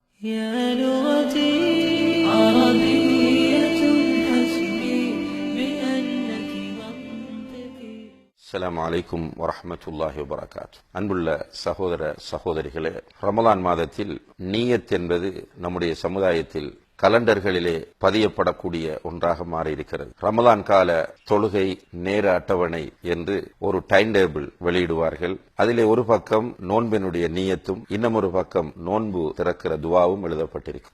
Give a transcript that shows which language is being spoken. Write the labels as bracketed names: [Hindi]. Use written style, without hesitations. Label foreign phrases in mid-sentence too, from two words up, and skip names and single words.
[Arabic] يا لغتي عربية حسبي بأنك منطقي. السلام عليكم ورحمة الله وبركاته. [Tamil] அன்புள்ள சகோதர சகோதரிகளே, ரமலான் மாதத்தில் நியத் என்பது நம்முடைய சமுதாயத்தில் கலண்டர்களிலே பதியப்படக்கூடிய ஒன்றாக மாறியிருக்கிறது. ரமலான் கால தொழுகை நேர அட்டவணை என்று ஒரு [English] time table [Tamil] வெளியிடுவார்கள். அதிலே ஒரு பக்கம் நோன்பினுடைய நியத்தும் இன்னும் ஒரு பக்கம் நோன்பு திறக்கிற துவாவும் எழுதப்பட்டிருக்கும்.